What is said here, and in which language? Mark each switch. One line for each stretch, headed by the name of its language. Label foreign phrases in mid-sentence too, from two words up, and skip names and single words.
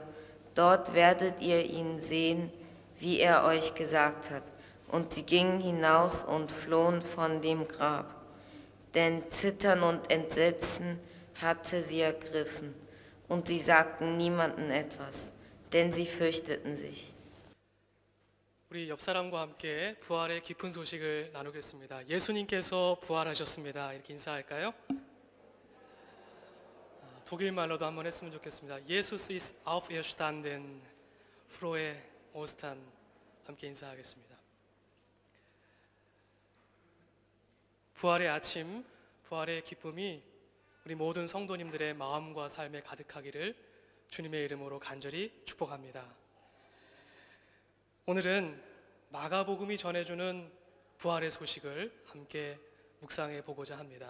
German: Dort werdet ihr ihn sehen, wie er euch gesagt hat. Und sie gingen hinaus und flohen von dem Grab. Denn Zittern und Entsetzen hatte sie ergriffen, und sie sagten niemandem etwas, denn sie fürchteten sich.
Korean: 우리 옆 사람과 함께 부활의 기쁜 소식을 나누겠습니다. 예수님께서 부활하셨습니다. 이렇게 인사할까요? 독일 말로도 한번 했으면 좋겠습니다.
German: Jesus ist auferstanden. Frohe Ostern.
Korean: 함께 인사하겠습니다. 부활의 아침, 부활의 기쁨이 우리 모든 성도님들의 마음과 삶에 가득하기를 주님의 이름으로 간절히 축복합니다. 오늘은 마가복음이 전해주는 부활의 소식을 함께 묵상해 보고자 합니다.